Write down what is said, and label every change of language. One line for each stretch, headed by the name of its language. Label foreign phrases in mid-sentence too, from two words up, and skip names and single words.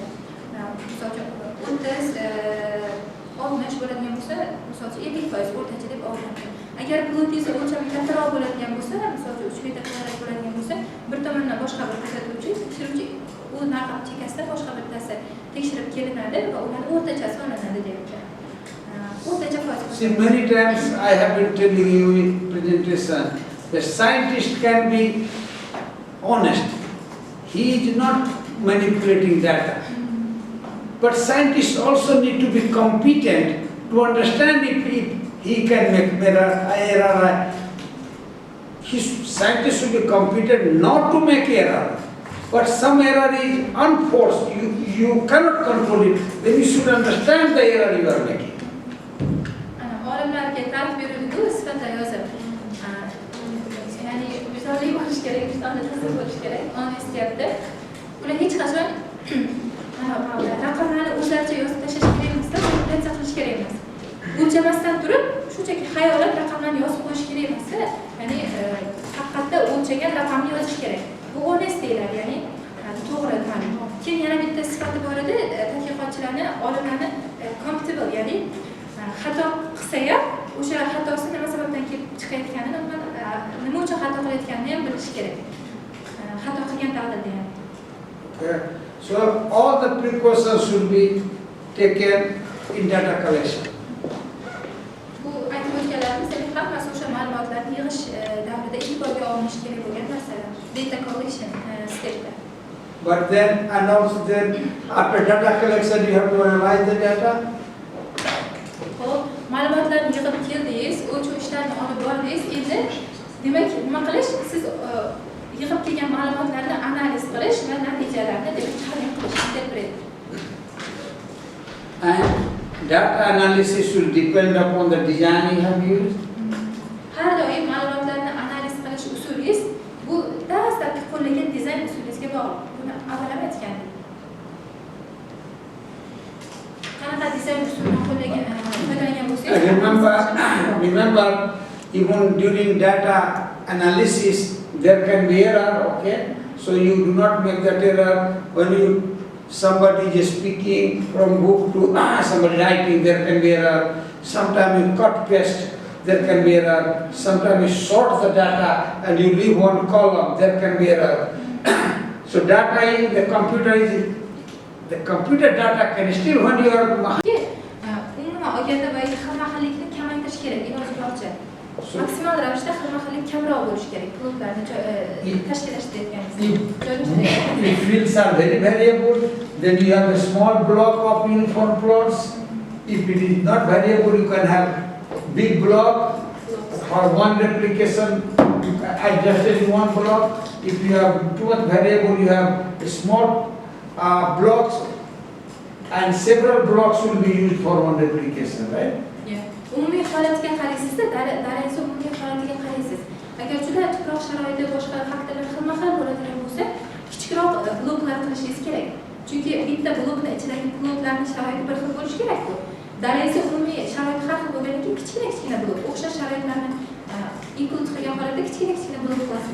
Uzbek: Misol uchun 30-60 bo'ladigan bo'lsa, misol uchun 50% o'rtacha deb olinadi. Agar plotingizni o'lchami kattaroq bo'ladigan bo'lsa, misol uchun 3 metr kvadrat bo'ladigan bo'lsa, bir tomondan boshqa bir kuzatuvchi, tekshiruvchi u narxni chekkasida boshqa bittasi tekshirib kelinadi va ularning o'rtachasi olinadi deyapti. O'rtacha foiz.
English: See, many times I have been telling you in presentation, the scientist can be honest. He is not manipulating data. But scientists also need to be competent to understand if he can make error. Scientists should be competent not to make error. But some error is unforced. You cannot control it. Then you should understand the error you are making.
Uzbek: Olimlarga ta'rif berildi-ku, sifatlar yozib. Ya'ni misolli bo'lish kerak, vijdonli ta'sir bo'lish kerak, honestiyatda. Ular hech qachon raqamlarni o'zlaricha yozib tashlash kerak emas, manipulyatsiya qilish kerak emas. O'lchamasdan turib, shunchaki xayolan raqamlarni yozib qo'yish kerak emas. Ya'ni haqiqatda o'lchagan raqamni yozish kerak. Bu honest deyiladi, ya'ni to'g'ri ta'lim. Keyin yana bitta sifati bor edi, tadqiqotchilarni, olimlarni compatible, ya'ni xato qilsa ham o'sha xatosi nima sababdan kelib chiqayotganini, nima uchun xato qilayotganini ham bilish kerak. Xato qilgan taqdirda ham. Okay.
English: So all the precautions should be taken in data collection.
Uzbek: Bu aytib o'tganlarimiz, demak, hammasi o'sha ma'lumotlarni yig'ish davrida e'tiborga olinishi kerak bo'lgan narsalar.
English: Data collection
Uzbek: stepda.
English: But then after data collection you have to analyze the data.
Uzbek: Xo'p, ma'lumotlarni yig'ib keldingiz, o'lchov ishlarini olib bordingiz. Endi demak, nima qilish? Siz yig'ib kelgan ma'lumotlarni analiz qilish va natijalarni demak tahlil qilish, interpret.
English: And data analysis should depend upon the design you have used.
Uzbek: Har doim ma'lumotlarni analiz qilish usulingiz bu dastlabki qo'llagan dizayn usulingizga bog'liq. Buni avval ham aytgandik. Qanaqa dizayn usulini qo'llagan bo'lsangiz,
English: remember, even during data analysis, there can be error, okay? So you do not make that error when somebody is speaking from book to somebody writing, there can be error. Sometimes you cut paste, there can be error. Sometimes you sort the data and you leave one column, there can be error. So data in the computer data can still, when you are
Uzbek: umuman olganda va xilma-xillikni kamaytirish kerak, iloji boricha. Maksimal ravishda xilma-xillik kamroq bo'lishi kerak. Bloklarni tashkillashtirayotganimizda.
English: If fields are very variable, then you have a small block of uniform plots. If it is not variable, you can have big block for one replication adjusted in one block. If you have too much variable, you have small blocks, and several blocks will be used for one replication, right?
Uzbek: Umumiy holatiga qaraysizda, darangiz umumiy holatiga qaraysiz. Agar juda tuproq sharoitda boshqa faktorlar xilma-xil bo'ladigan bo'lsa, kichikroq bloklar qilishingiz kerak. Chunki bitta blokning ichidagi bloklarning sharoiti bir xil bo'lishi kerak-ku. Darangiz umumiy sharoit har xil bo'lgandan keyin kichkina blok, o'xshash sharoitlarni include qilgan holatda kichkina blok qilasiz.